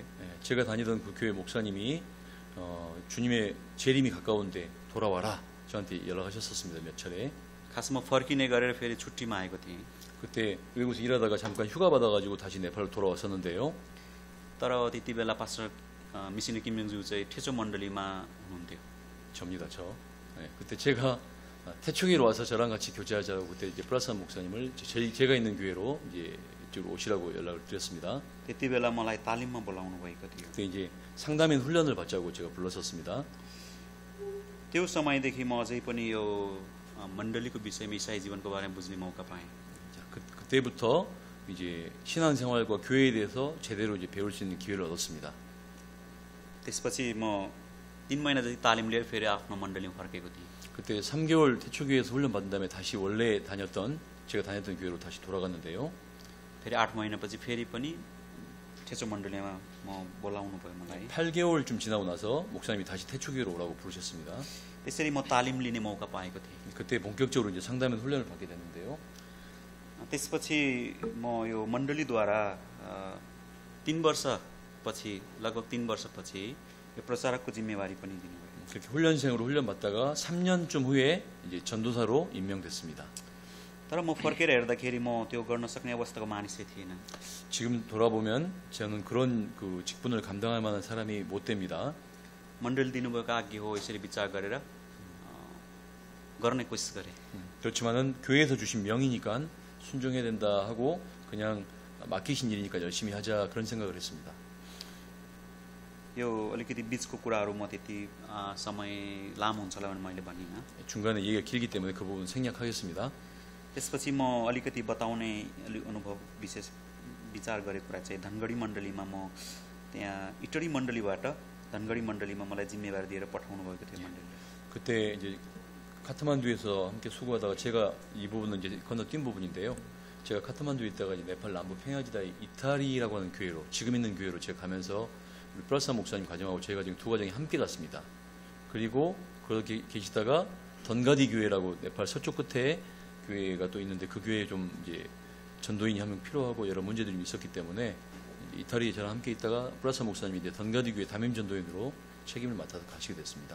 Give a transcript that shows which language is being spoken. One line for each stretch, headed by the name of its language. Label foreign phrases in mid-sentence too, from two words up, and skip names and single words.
Korean: 제가 다니던 그 교회 목사님이 주님의 재림이 가까운데 돌아와라 저한테 연락하셨었습니다. 몇 차례.
Nepali: खास म फर्किने गरेर फेरि छुट्टीमा आएको थिएँ।
Korean: 그때 외국에서 일하다가 잠깐 휴가 받아가지고 다시 네팔로 돌아왔었는데요.
Nepali: तर त्यति बेला पास्टर मिसिनो किमजङज्यू चाहिँ ठेचो मण्डलीमा हुनुहुन्थ्यो।
Korean: 접니다, 저. 그때 제가 태초기로 와서 저랑 같이 교제하자고 그때 이제 플라사 목사님을 제가 있는 교회로 이제 이쪽으로 오시라고 연락을 드렸습니다.
Nepali: त्यति बेला मलाई तालिममा बोलाउनु भएको थियो।
Korean: 그때 이제 상담인 훈련을 받자고 제가 불렀었습니다.
Nepali: त्यो समयदेखि म अझै पनि यो मण्डलीको विषयमा इसाई जीवनको बारेमा बुझ्ने मौका पाएँ।
Korean: 그때부터 이제 신앙생활과 교회에 대해서 제대로 이제 배울 수 있는 기회를 얻었습니다.
Nepali: त्यसपछि म 3 महिना जति तालिम लिएर फेरि आफ्नो मण्डलीमा फर्केको थिएँ।
Korean: 그때 3개월 태초교회에서 훈련 받은 다음에 다시 원래 제가 다녔던 교회로 다시 돌아갔는데요.
Nepali: फेरि 8 महिनापछि फेरि पनि ठेचो मण्डलीमा म बोलाउनु भयो मलाई।
Korean: 8개월쯤 지나고 나서 목사님이 다시 태초교회로 오라고 부르셨습니다.
Nepali: त्यसरी म तालिम लिने मौका पाएको थिएँ।
Korean: 그때 본격적으로 이제 상담인 훈련을 받게 됐는데요.
Nepali: त्यसपछि म यो मण्डलीद्वारा 3 वर्षपछि लगभग 3 वर्षपछि यो प्रचारकको जिम्मेवारी पनि दिनुभयो।
Korean: 그렇게 훈련생으로 훈련 받다가 3년쯤 후에 이제 전도사로 임명됐습니다.
Nepali: तर म फर्केर हेर्दाखेरि म त्यो गर्न सक्ने अवस्थाको मानिसै थिएन।
Korean: 지금 돌아보면 저는 그런 그 직분을 감당할 만한 사람이 못 됩니다.
Nepali: मण्डली दिनुभएको आज्ञा हो यसरी विचार गरेर गर्ने कोसिस गरेँ।
Korean: 그렇지만은 교회에서 주신 명이니까 순종해야 된다 하고 그냥 맡기신 일이니까 열심히 하자 그런 생각을 했습니다.
Nepali: यो अलिकति बिचको कुराहरू म त्यति समय लामो हुन्छ होला भनेर मैले भनिनँ।
Korean: 중간에 얘기가 길기 때문에 그 부분 생략하겠습니다.
Nepali: त्यसपछि म अलिकति बताउने अनुभव विशेष विचार गरेको कुरा चाहिँ धनगढी मण्डलीमा म त्यहाँ इटरी मण्डलीबाट धनगढी मण्डलीमा मलाई जिम्मेवारी दिएर पठाउनु भएको थियो मण्डलीले।
Korean: 그때 이제 카트만두에서 함께 수고하다가 제가 이 부분은 이제 건너뛴 부분인데요. 제가 카트만두에 있다가 이제 네팔 남부 평야지대 이타리라고 하는 교회로 지금 있는 교회로 제가 가면서 우리 플라사 목사님 가정하고 저희가 지금 두 가정이 함께 갔습니다. 그리고 그렇게 계시다가 던가디 교회라고 네팔 서쪽 끝에 교회가 또 있는데 그 교회에 좀 이제 전도인이 한 명 필요하고 여러 문제들이 있었기 때문에 이타리에 저랑 함께 있다가 플라사 목사님이 이제 던가디 교회 담임 전도인으로 책임을 맡아서 가시게 됐습니다.